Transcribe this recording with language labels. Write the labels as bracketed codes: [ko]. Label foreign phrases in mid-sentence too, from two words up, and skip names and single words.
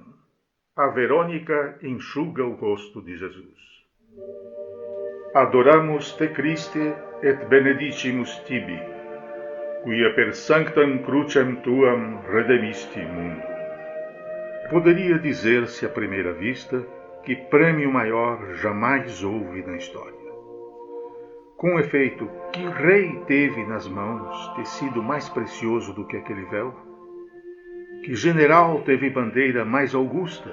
[pt] A Verônica enxuga o rosto de Jesus. [la] Adoramus te Christe et benedicimus tibi, quia per sanctam crucem tuam redemisti mundum. [pt] Poderia dizer-se à primeira vista que prêmio maior jamais houve na história. Com efeito, que rei teve nas mãos tecido mais precioso do que aquele véu? Que general teve bandeira mais augusta?